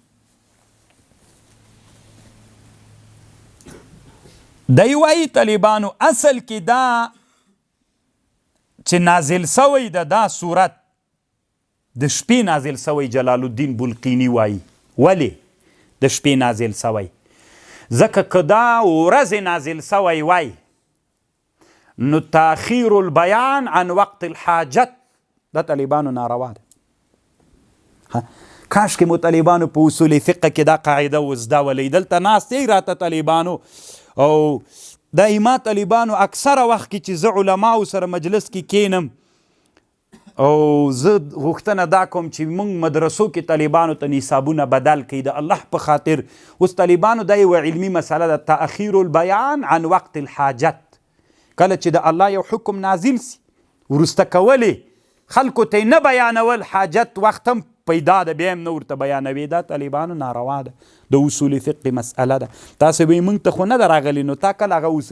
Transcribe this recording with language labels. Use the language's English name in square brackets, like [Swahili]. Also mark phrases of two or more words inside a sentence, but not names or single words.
[Pashto] دی وایي طالبانو اصل کې دا چې نازل سوی دا صورت د شپې نازل سوی جلال الدین بلقینی وایي ولې د شپې نازل سوی ځکه که دا ورځې نازل سوی وای نو [Arabic] تاخیر البیان عن وقت الحاجت [Pashto] دا طالبانو ناروا ده کاشکې مو طالبانو په اصول فقه کې دا قاعده وزده ولی دلته ناست یې راته طالبانو او دا ما طالبانو اکثره وخت کې چې زه علماو سره مجلس کې کینم او زه غوښتنه دا کوم چې موږ مدرسو کې طالبانو ته نصابونه بدل کړي د الله په خاطر اوس طالبانو دا یوه علمي مسله ده [Arabic] تأخیر البیان عن وقت الحاجت [Pashto] کله چې د الله یو حکم نازل سي وروسته کولې خلکو ته نه بیانول حاجت وخت هم پیدا ده بیا هم نه ورته بیانوي دا طالبانو ناروا ده د اصول فقه مسئله ده تاسې به یې موږ ته خو نه ده راغلي نو تا کله هغه اصول